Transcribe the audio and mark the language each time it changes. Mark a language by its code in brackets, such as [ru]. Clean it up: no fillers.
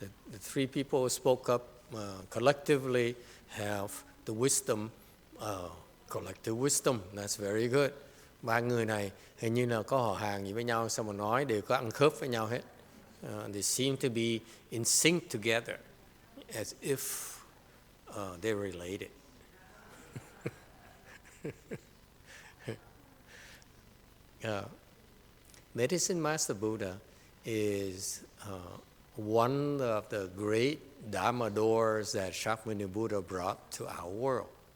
[en] The three people who spoke up collectively have the wisdom, collective wisdom. That's very good. [vi] Ba người này hình như là có họ hàng gì với nhau, sao mà nói đều có ăn khớp với nhau hết. [en] They seem to be in sync together, as if they're related. Medicine Master Buddha is one of the great Dharma doors that Shakyamuni Buddha brought to our world.